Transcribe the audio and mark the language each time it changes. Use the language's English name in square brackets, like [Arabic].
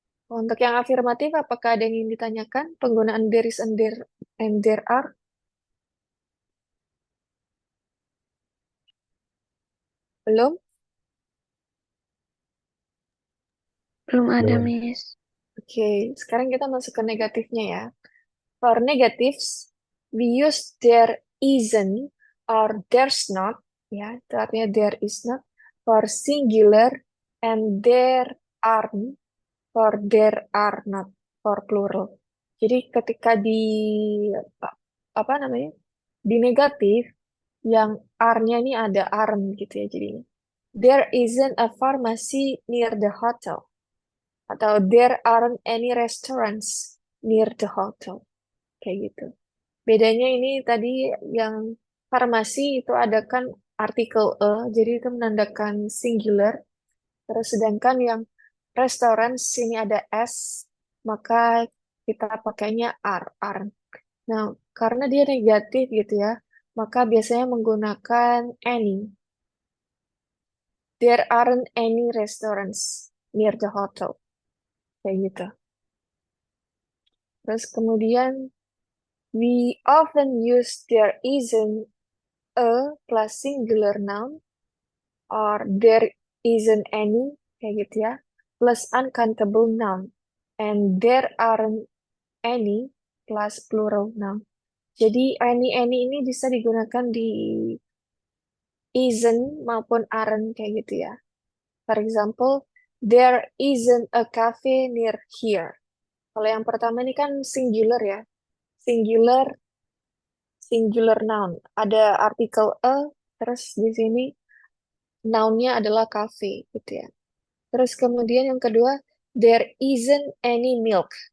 [Indonesian] Untuk yang afirmatif, apakah ada yang ingin ditanyakan penggunaan there is and there are? Belum? Belum ada, Belum. Miss. Oke, sekarang kita masuk ke negatifnya ya. [English] For negatives, we use there isn't or there's not, [Indonesian] ya, itu artinya [English] there is not, for singular, and there aren't, for there are not, for plural. [Indonesian] Jadi ketika di negatif, yang are-nya ini ada aren't gitu ya jadinya. [English] There isn't a pharmacy near the hotel. Atau there aren't any restaurants near the hotel. [Indonesian] Kayak gitu. Bedanya ini tadi yang farmasi itu ada kan artikel jadi itu menandakan singular. Terus sedangkan yang restoran sini ada s, maka kita pakainya are. Nah, karena dia negatif gitu ya, maka biasanya menggunakan any. [English] There aren't any restaurants near the hotel. [Indonesian] Kayak gitu. [English] Terus kemudian we often use there isn't a plus singular noun or there isn't any [Indonesian] kayak gitu ya [English] plus uncountable noun and there aren't any plus plural noun. [Indonesian] Jadi any ini bisa digunakan di isn't maupun aren't kayak gitu ya. [English] For example, there isn't a cafe near here. [Indonesian] Kalau yang pertama ini kan singular ya. Singular noun. Ada artikel terus di sini noun-nya adalah cafe gitu ya. Terus kemudian yang kedua, [English] there isn't any milk.